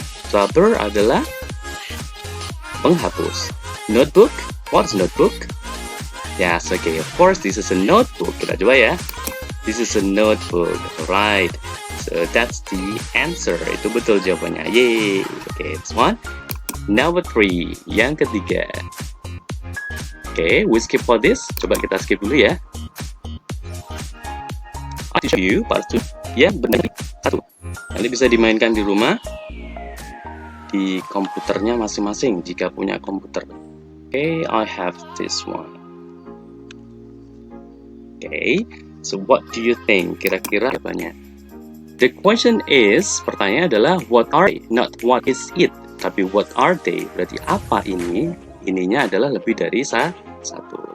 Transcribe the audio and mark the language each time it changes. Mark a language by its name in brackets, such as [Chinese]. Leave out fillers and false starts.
[Indonesian] Rubber adalah penghapus. [English] Notebook? What is notebook? Yes, okay, of course, this is a notebook. [Indonesian] Kita coba ya. [English] This is a notebook, right? So that's the answer. [Indonesian] Itu betul jawabannya. [English] Yay. Okay, this one. Number 3, [Indonesian] yang ketiga. [English] Okay, we skip for this. [Indonesian] Coba kita skip dulu ya. [English] I teach you part 2. [Indonesian] Ya, benar. 1. Nanti bisa dimainkan di rumah. Di komputernya masing-masing jika punya komputer. [English] Okay, I have this one. Okay, so what do you think? [Indonesian] Kira-kira jawabannya. [English] The question is, [Indonesian] pertanyaannya adalah [English] what are they? Not what is it, [Indonesian] tapi [English] what are they? [Indonesian] Berarti apa ini? Ininya adalah lebih dari satu.